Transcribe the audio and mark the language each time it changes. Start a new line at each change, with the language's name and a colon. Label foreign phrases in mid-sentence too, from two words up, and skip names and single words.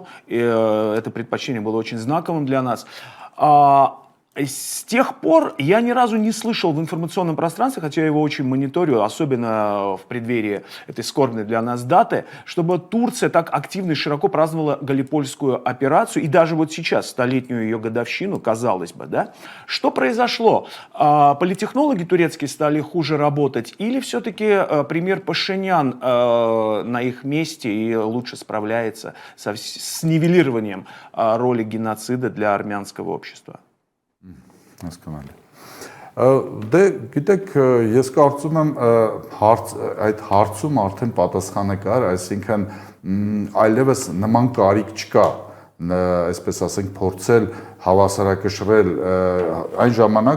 Russian: И это предпочтение было очень знаковым для нас. С тех пор я ни разу не слышал в информационном пространстве, хотя я его очень мониторю, особенно в преддверии этой скорбной для нас даты, чтобы Турция так активно и широко праздновала Галипольскую операцию, и даже вот сейчас, столетнюю ее годовщину, казалось бы, да? Что произошло? Политтехнологи турецкие стали хуже работать, или все-таки премьер Пашинян на их месте и лучше справляется с нивелированием роли геноцида для армянского общества?
Armenian: Հասկանալի։ Դե գիտեք, ես կարծում եմ այդ հարցում արդեն պատասխանը կար, այսինքն այլևս նման կարիք չկա, այսպես ասենք, փորձել հավասարակշռել այն ժամանակ